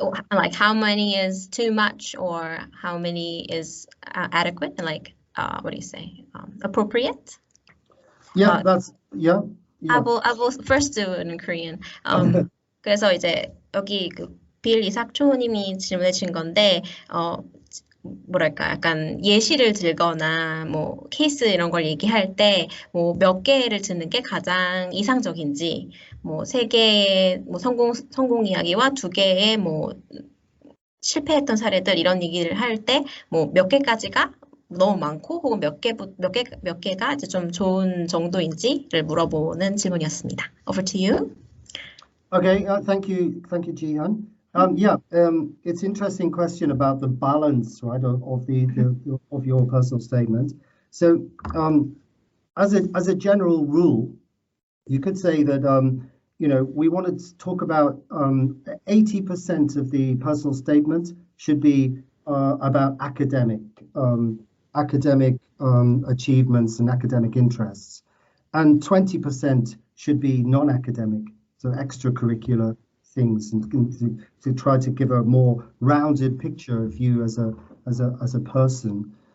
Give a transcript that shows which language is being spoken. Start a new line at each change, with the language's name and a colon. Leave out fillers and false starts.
English: Like how many is too much, or how many is adequate, and like what do you say, appropriate? Yeah, I will first do it in Korean.
Korean: 그래서 이제 여기 그 빌 이삭초님이 질문해 주신 건데, 뭐랄까, 약간 예시를 들거나 뭐 케이스 이런 걸 얘기할 때 뭐 몇 개를 드는 게 가장 이상적인지, 뭐 3개의 뭐 성공 이야기와 2개의 뭐 실패했던 사례들, 이런 얘기를 할 때 뭐 몇 개까지가 너무 많고, 혹은 몇 개가 이제 좀 좋은 정도인지를 물어보는 질문이었습니다.
English: Over to you. Okay, thank you, Jihan. It's an interesting question about the balance, right, of your personal statement. So, as a general rule, you could say that we want to talk about 80% of the personal statement should be about academic achievements and academic interests, and 20% should be non-academic, so extracurricular things, and to try to give a more rounded picture of you as a person.